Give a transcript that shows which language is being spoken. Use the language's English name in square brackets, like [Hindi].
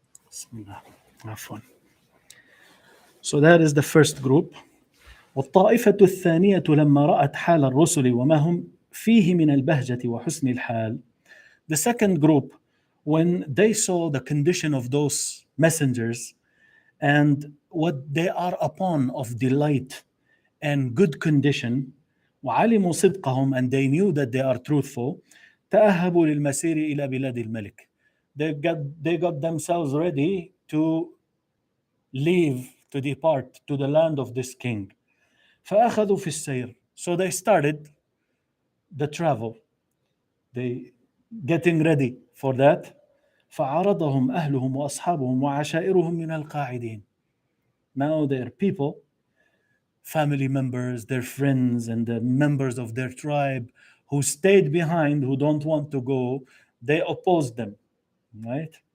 [Arabic] Bismillah. عفوا. [English] So that is the first group. [Arabic] والطائفة الثانية لما رأت حال الرسل وما هم فيه من البهجة وحسن الحال. [English] The second group, when they saw the condition of those messengers and what they are upon of delight and good condition, [Arabic] وعلموا صدقهم, [English] and they knew that they are truthful, [Arabic] تأهبوا للمسير إلى بلاد الملك. [English] They got themselves ready to leave, to depart to the land of this king. [Arabic] فأخذوا في السير. [English] So they started the travel. They getting ready for that. [Arabic] فعارضهم أهلهم وأصحابهم وعشائرهم من القاعدين. [English] Now their people, family members, their friends, and the members of their tribe who stayed behind, who don't want to go, they opposed them, right?